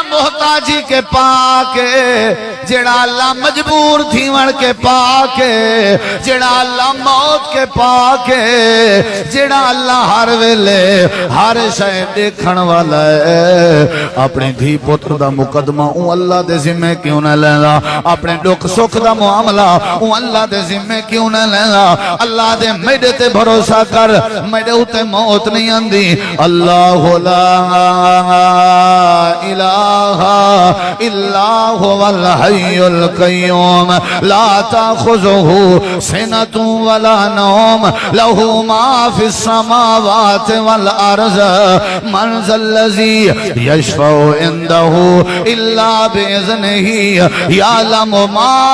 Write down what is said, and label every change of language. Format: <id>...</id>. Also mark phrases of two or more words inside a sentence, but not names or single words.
<skr>محتاجی کے پاکے، جیڑا اللہ مجبور تھیون کے پاکے، جیڑا اللہ موت کے پاکے، جیڑا اللہ ہر ویلے ہر شے دیکھن والا ہے، اپنے دھی پتر دا مقدمہ اون اللہ دے ذمہ کیوں نہ لینا، اپنے دکھ سکھ دا معاملہ اون اللہ دے ذمہ کیوں نہ لینا، اللہ دے میڈے تے بھروسہ کر، میڈے اتے موت نہیں آندی،</skr> <ar>اللہ لا الہ الا هو الحی القیوم لا تأخذه سنة ولا نوم له ما في السماوات والارض من ذا الذی یشفع عنده الا باذنه یعلم ما</ar>